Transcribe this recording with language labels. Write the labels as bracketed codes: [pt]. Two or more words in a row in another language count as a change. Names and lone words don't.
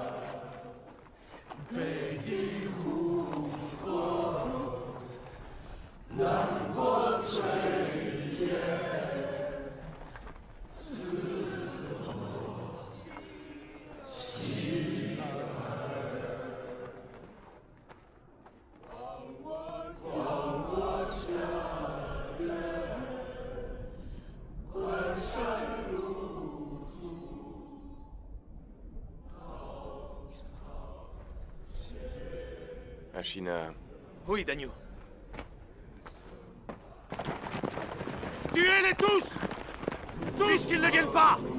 [zh] 北地胡佛，南国炊烟，自我妻儿，望我家人。关山如祖， [fr] Ashina. Oui, Dagnou. Tuez-les tous! Puisqu'ils ne viennent pas!